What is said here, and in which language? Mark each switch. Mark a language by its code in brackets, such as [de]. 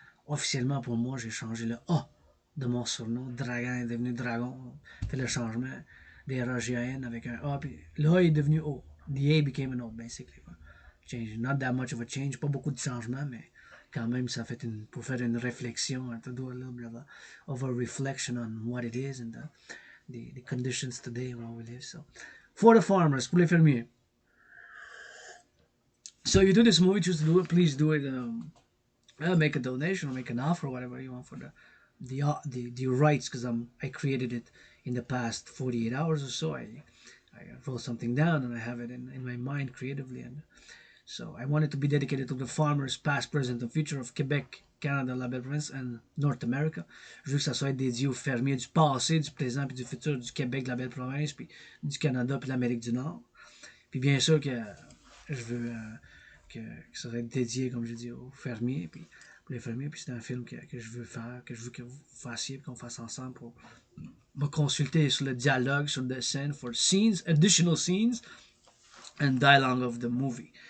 [fr] Officiellement, pour moi, j'ai changé le A de mon surnom. Dragon est devenu Dragon. Fait le changement des R-A-G-A-N avec un A, puis le A est devenu O. [en] The A became an O, basically. Change. Not that much of a change. [fr] Pas beaucoup de changements, mais quand même, ça fait pour faire une réflexion, [en] to do a little bit of a reflection on what it is and the conditions today where we live. So, for the farmers, [fr] pour les fermiers. [en] So you do this movie, choose to do it, please do it. Make a donation or make an offer or whatever you want for the rights, because I created it in the past 48 hours or so. I wrote something down and I have it in my mind creatively. And so I wanted to be dedicated to the farmers, past, present, and future of Quebec, Canada, la Belle-Province, and North America. [fr] Je veux que ça soit dédié aux fermiers du passé, du présent, puis du futur du Québec, de la Belle-Province, puis du Canada, puis de l'Amérique du Nord. Puis bien sûr que je veux que ça va être dédié, comme je dis, aux fermiers, puis pour les fermiers. Puis c'est un film que je veux faire, que je veux que vous fassiez, qu'on fasse ensemble pour me consulter sur le dialogue, sur le scène, [en] for scenes, additional scenes, and dialogue of the movie.